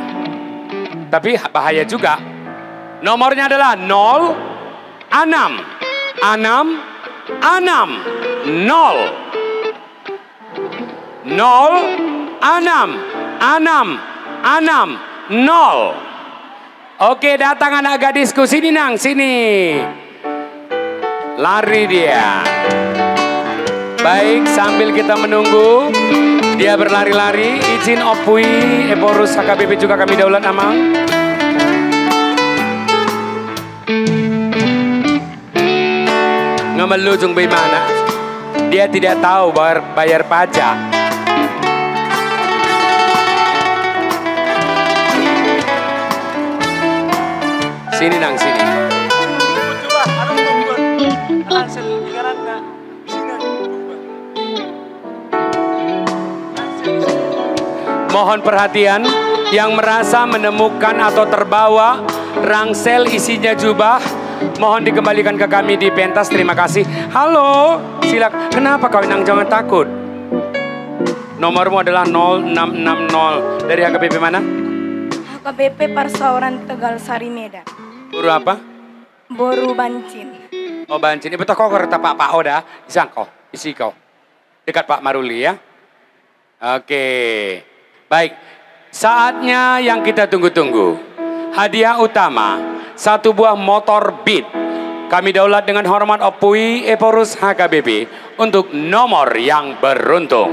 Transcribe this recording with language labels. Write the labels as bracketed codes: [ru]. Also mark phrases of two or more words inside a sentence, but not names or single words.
[id] Tapi bahaya juga. Nomornya adalah 0 6 6 6 0 0 6 6 6 0. Oke, datang anak gadisku, sini Nang, sini. Lari dia. Baik, sambil kita menunggu dia berlari-lari, izin Opui, Eporus, HKBP juga kami daulat amang. Ngemelujung bagaimana? Dia tidak tahu bayar pajak. Sini Nang, sini. Mohon perhatian yang merasa menemukan atau terbawa rangsel isinya jubah, mohon dikembalikan ke kami di pentas. Terima kasih. Halo, silakan. Kenapa kau Nang, jangan takut. Nomormu adalah 0660. Dari HKBP mana? HKBP Persauran Tegal Sari Medan. Boru apa? Boru Bancin. Oh, Bancin. Ibu kau kereta Pak Oda, isi kau. Dekat Pak Maruli ya. Oke. Baik, saatnya yang kita tunggu-tunggu. Hadiah utama, 1 buah motor Beat. Kami daulat dengan hormat Opui Eporus HKBP untuk nomor yang beruntung.